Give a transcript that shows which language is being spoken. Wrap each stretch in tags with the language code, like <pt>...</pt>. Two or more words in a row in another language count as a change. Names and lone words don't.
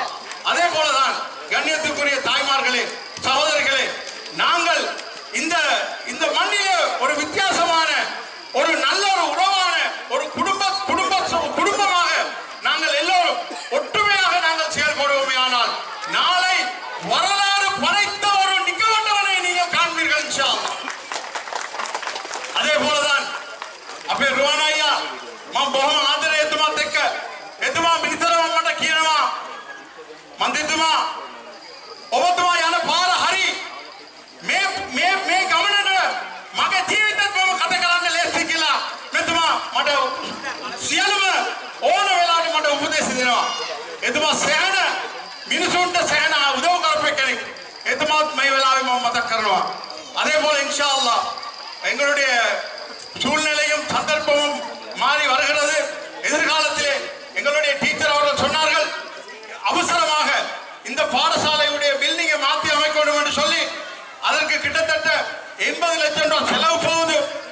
<ta>அதே போலதான் கண்ணியத்துக்குரிய தாய்மார்களே, சகோதரிகளே, நாங்கள் இந்த மண்ணிலே ஒரு வித்தியாசமான ஒரு நல்ல ஒரு உறவான ஒரு குடும்பமாக நாங்கள் எல்லோரும் ஒற்றுமையாக நாங்கள் செயல்படுவோமே, ஆனால் நாளை வரலாறு படைத்த ஒரு நிக்கவட்டவனை நீங்கள் காண்பீர்கள்</ta> <ar>إن شاء الله.</ar> <ta>அதே போலதான்</ta> <si>අපේ රුවනයියා මම බොහොම ආදරේ එතුමාත් එක්ක එතුමා මිනිතරම මට කියනවා මන්දිතුමා ඔබතුමා යන පාර හරි මේ ගමනට මගේ ජීවිතේත් මම කතා කරන්න ලේසි කියලා මෙතුමා මට සියලුම ඕන වෙලාවට මට උපදෙස් දෙනවා. එතුමා සෑහෙන මිනිසුන්ට සෑහෙන උදව් කරපු කෙනෙක්. එතුමාත් මේ වෙලාවේ මම මතක් කරනවා.</si> <ta>அதே போல</ta> <ar>إن شاء الله</ar> <ta>எங்களுடைய சூழ்நிலையும் சந்தர்ப்பமும் மாறி வருகிறது. எதிர்காலத்திலே எங்களுடைய டீச்சர் அவர்கள் சொன்னார்கள், அவசரமாக இந்த பாடசாலையுடைய பில்டிங்கை மாற்றி அமைக்க வேண்டும் என்று சொல்லி அதற்கு கிட்டத்தட்ட 80 லட்சம் ரூபாய் செலவு போகுது.</ta>